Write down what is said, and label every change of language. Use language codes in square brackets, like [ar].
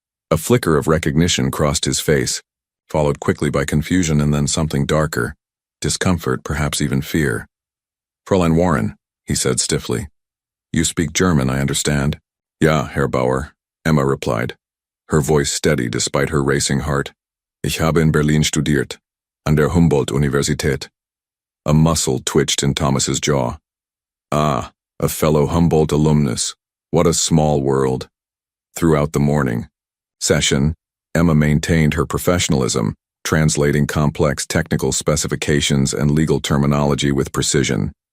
[en] A flicker of recognition crossed his face, followed quickly by confusion and then something darker, discomfort, perhaps even fear. Fräulein Warren, he said stiffly. You speak German, I understand. [de] Ja, Herr Bauer, [en] Emma replied, her voice steady despite her racing heart. [de] Ich habe in Berlin studiert, an der Humboldt-Universität. [en] A muscle twitched in Thomas's jaw. Ah, a fellow Humboldt alumnus. What a small world. Throughout the morning session, Emma maintained her professionalism, translating complex technical specifications and legal terminology with precision.